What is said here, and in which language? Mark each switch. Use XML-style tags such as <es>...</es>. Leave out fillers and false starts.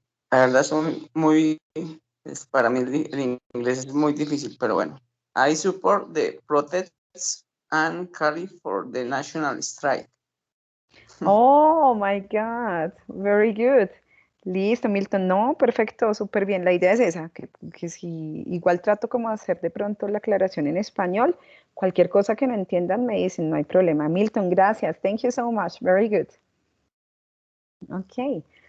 <es>La verdad son muy, para mí el inglés es muy difícil, pero bueno.</es> <en>I support the protests and carry for the national strike. Oh my God, very good. Listo, Milton.</en> <es>No, perfecto, súper bien. La idea es esa, que si igual trato como de hacer de pronto la aclaración en español, cualquier cosa que no entiendan me dicen, no hay problema.</es> <en>Milton, gracias. Thank you so much. Very good. Ok.</en>